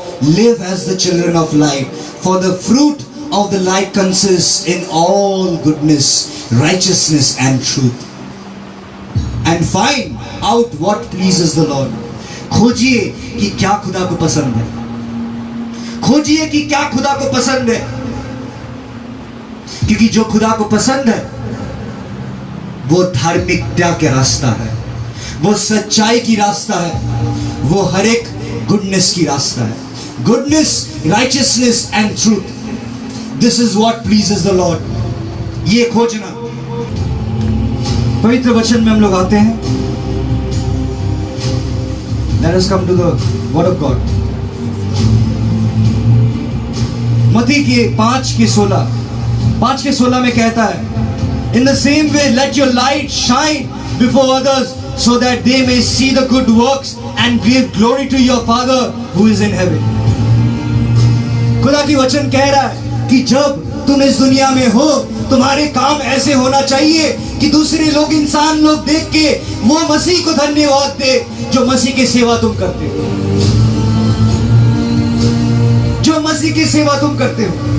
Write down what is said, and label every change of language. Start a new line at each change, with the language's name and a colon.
English: Live as the children of light, for the fruit of the light consists in all goodness, righteousness and truth. And find out what pleases the Lord.
Hindi: खोजिए कि क्या खुदा को पसंद है। खोजिए कि क्या खुदा को पसंद है, क्योंकि जो खुदा को पसंद है वो धार्मिकता का रास्ता है, वो सच्चाई की रास्ता है, वो हर एक गुडनेस की रास्ता है।
English: Goodness, righteousness and truth, this is what pleases the lord.
Hindi: ये खोजना। पवित्र वचन में हम लोग आते हैं।
English: Let us come to the word of God.
Hindi: मत्ती के 5:16 में कहता है,
English: In the same way, let your light shine before others, so that they may see the good works and give glory to your Father who is in heaven.
Hindi: खुदा की वचन कह रहा है कि जब तुम इस दुनिया में हो, तुम्हारे काम ऐसे होना चाहिए कि दूसरे लोग, इंसान लोग देख के वो मसीह को धन्यवाद दे जो मसीह की सेवा तुम करते हो, जो मसीह की सेवा तुम करते हो।